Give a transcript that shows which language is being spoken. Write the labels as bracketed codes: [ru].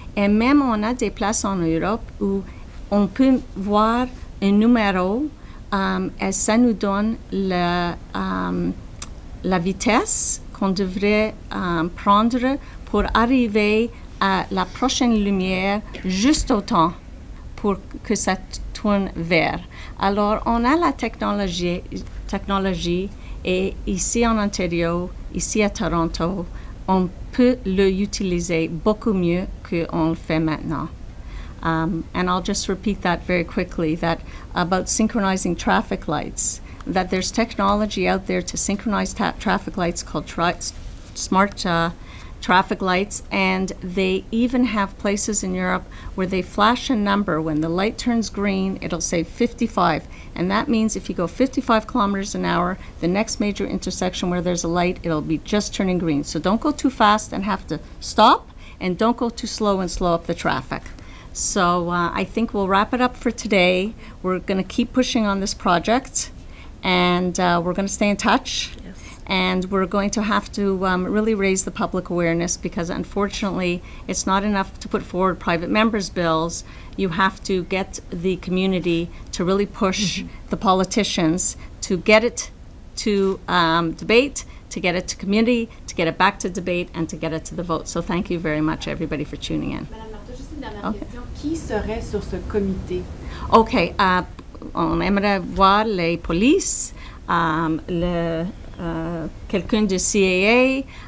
[fr] Et même on a des places en Europe où on peut voir un numéro et ça nous donne la vitesse qu'on devrait prendre pour arriver à la prochaine lumière juste au temps pour que ça tourne vert. Alors, on a la technologie et ici en Ontario, ici à Toronto, on peut l'utiliser beaucoup mieux qu'on le fait maintenant. [en] And I'll just repeat that very quickly, that about synchronizing traffic lights, that there's technology out there to synchronize traffic lights called smart traffic lights, and they even have places in Europe where they flash a number. When the light turns green, it'll say 55, and that means if you go 55 kilometers an hour, the next major intersection where there's a light, it'll be just turning green. So don't go too fast and have to stop, and don't go too slow and slow up the traffic. So I think we'll wrap it up for today. We're going to keep pushing on this project, and we're going to stay in touch. Yes. And we're going to have to really raise the public awareness, because unfortunately it's not enough to put forward private members' bills. You have to get the community to really push the politicians to get it to debate, to get it to community, to get it back to debate, and to get it to the vote. So thank you very much, everybody, for tuning in. [fr] Madame Marteau, juste une dernière question. Qui serait sur ce comité? OK. On aimerait voir les polices, quelqu'un de CAA.